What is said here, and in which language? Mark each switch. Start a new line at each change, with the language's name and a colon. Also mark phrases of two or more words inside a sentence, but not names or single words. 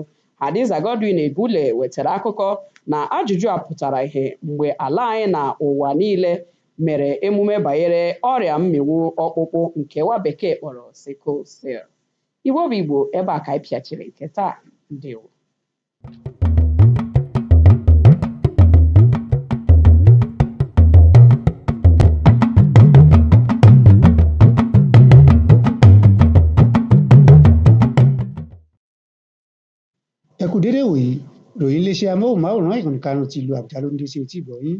Igbo: Hadiza Godwin Ebule wetara akụkọ na ajụjụ a pụtara ihe mgbe ala anyị na ụwa niile mere emume banyere ọrịa mmịnwụ ọkpụkpụ nke nwa bekee kpọrọ
English: sickle cell.
Igbo: Igbo bụ Igbo, ebe a ka anyị pịachiri nke taa. Ndewo.
Yoruba: Ẹ kú dédé wòyí, ròyìn iléeṣẹ́ amóhùnmáwòrán ìkànnì karùn-ún ti ìlú Àbújá ló ń dé sí etí ìgbọ̀nyín.